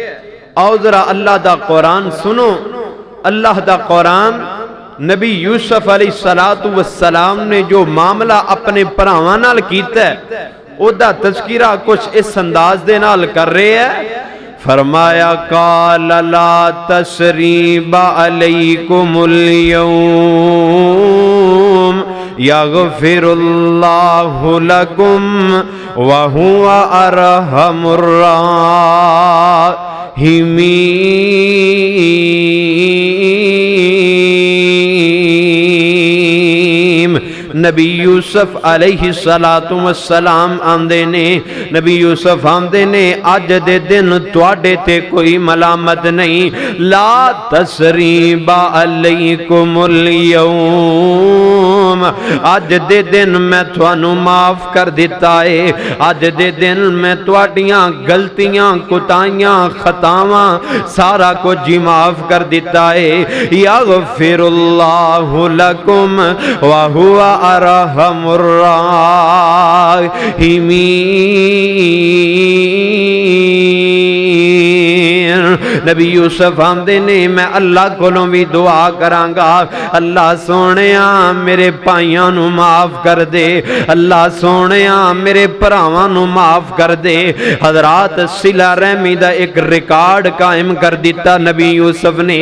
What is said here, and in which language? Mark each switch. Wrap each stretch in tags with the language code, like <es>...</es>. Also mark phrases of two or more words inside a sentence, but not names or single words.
<pa>آؤ ذرا اللہ دا قرآن سنو۔ اللہ دا قرآن نبی یوسف</pa> <ar>علیہ الصلاۃ والسلام</ar> <pa>نے جو معاملہ اپنے بھراواں نال کیتا ہے اودا تذکرہ کچھ اس انداز دے نال کر رہے ہیں.</pa> <ar>فرمایا قال لا تثريب عليكم اليوم يغفر الله لكم وهو أرحم الراحمين.</ar> <pa>نبی یوسف</pa> <ar>علیہ الصلاۃ والسلام</ar> <pa>آندے نے، نبی یوسف آندے نے اج دے دن تہاڈے تے کوئی ملامت نہیں.</pa> <ar>لا تثريب عليكم اليوم,</ar> <pa>اج دے دن میں تہانوں معاف کر دتا ہے. اج دے دن میں تہاڈیاں غلطیاں کوتاہیاں خطاواں سارا کجھ ہی معاف کر دتا ہے.</pa> <ar>يغفر الله لكم وهو أرحم الراحمين.</ar> <pa>نبی یوسف آندے نے میں اللہ کولوں بھی دعا کراں گا، اللہ سوہنیا میرے بھائیاں نوں معاف کر دے، اللہ سوہنیا میرے بھراواں نوں معاف کر دے. حضرات صلہ رحمی دا ایک ریکارڈ قائم کر دتا نبی یوسف نے.</pa>